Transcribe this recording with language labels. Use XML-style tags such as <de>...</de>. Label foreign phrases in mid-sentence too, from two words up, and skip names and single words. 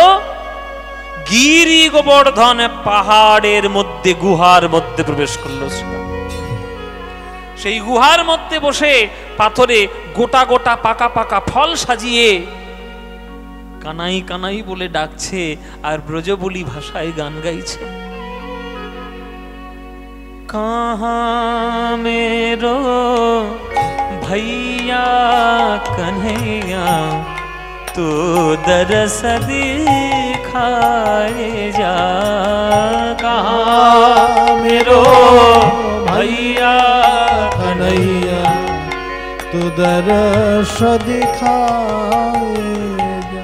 <bn>গিরি গোবর্ধন পাহাড়ের মধ্যে, গুহার মধ্যে প্রবেশ করলো শ্রীরাম। সেই গুহার মধ্যে বসে পাথরে গোটা গোটা পাকা পাকা ফল সাজিয়ে কানাই কানাই বলে ডাকছে, আর ব্রজবুলি ভাষায় গান গাইছে।</bn> <hi>कहाँ मेरो भैया कन्हैया, तू दरस दिखाए जा। कहाँ मेरो भैया कन्हैया, तू दरस दिखाए जा।</hi>